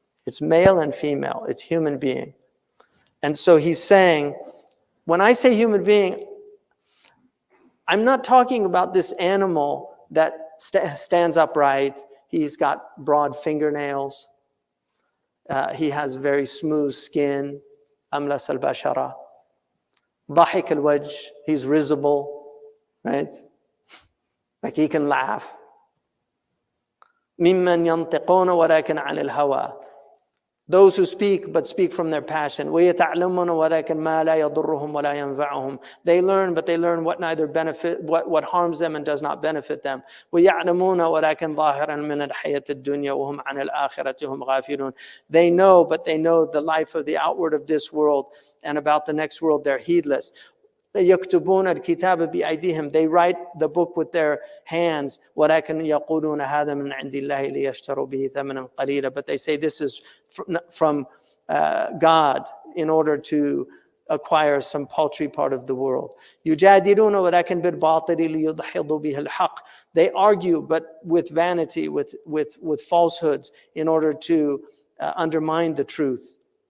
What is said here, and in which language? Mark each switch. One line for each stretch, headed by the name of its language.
English: It's male and female. It's human being. And so he's saying, when I say human being, I'm not talking about this animal that stands upright. He's got broad fingernails. He has very smooth skin.
Arabic: أملس البشرة ضحك الوجه,
English: he's risible, right? Like he can laugh.
Arabic: ممن ينطقون ولكن عن الهوى.
English: Those who speak but speak from their passion.
Arabic: ويتعلمون ولكن ما لا يضرهم ولا ينفعهم.
English: They learn, but they learn what neither benefit, what harms them and does not benefit them.
Arabic: ويعلمون ولكن ظاهرا من الحياة الدنيا وهم عن الآخرة هم غافلون.
English: They know, but they know the life of the outward of this world, and about the next world they're heedless.
Arabic: يكتبون الكتاب بأيديهم.
English: They write the book with their hands.
Arabic: ولكن يقولون هذا من عند الله ليشتروا به ثمنا قليلا.
English: But they say this is from God in order to acquire some paltry part of the world.
Arabic: يجادلون ولكن بالباطل ليدحضوا به الحق.
English: They argue, but with vanity, with falsehoods, in order to undermine the truth.